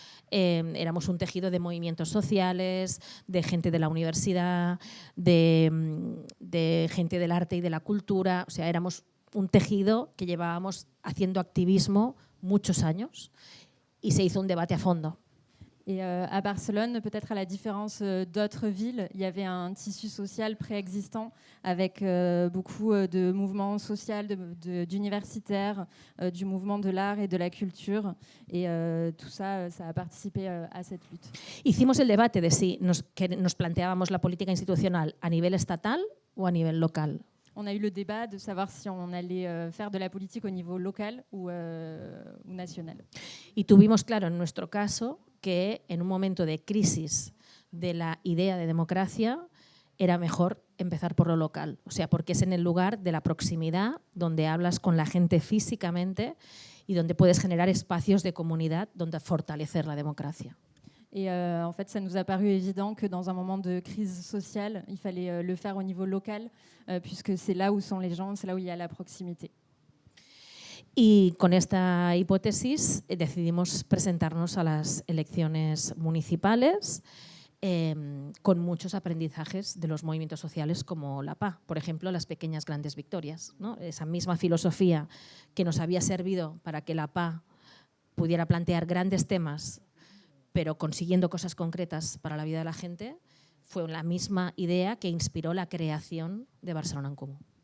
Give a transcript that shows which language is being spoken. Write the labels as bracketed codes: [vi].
[es] Éramos un tejido de movimientos sociales, de gente de la universidad, de gente del arte y de la cultura, o sea, éramos un tejido que llevábamos haciendo activismo muchos años y se hizo un debate a fondo. [fr] Et à Barcelone, peut-être à la différence d'autres villes, il y avait un tissu social préexistant avec beaucoup de mouvements sociaux, d'universitaires, du mouvement de l'art et de la culture. Et tout ça, ça a participé à cette lutte. [es] Hicimos el debate de si nos planteábamos la política institucional a nivel estatal o a nivel local. [fr] On a eu le débat de savoir si on allait faire de la politique au niveau local ou national. [es] Y tuvimos claro en nuestro caso que en un momento de crisis de la idea de democracia era mejor empezar por lo local, o sea, porque es en el lugar de la proximidad donde hablas con la gente físicamente y donde puedes generar espacios de comunidad donde fortalecer la democracia. [fr] Et en fait, ça nous a paru évident que dans un moment de crise sociale, il fallait le faire au niveau local, puisque c'est là où sont les gens, c'est là où il y a la proximité. [es] Y con esta hipótesis decidimos presentarnos a las elecciones municipales con muchos aprendizajes de los movimientos sociales como la PA. Por ejemplo, las pequeñas grandes victorias, ¿no? Esa misma filosofía que nos había servido para que la PA pudiera plantear grandes temas, pero consiguiendo cosas concretas para la vida de la gente, fue la misma idea que inspiró la creación de Barcelona en Comú.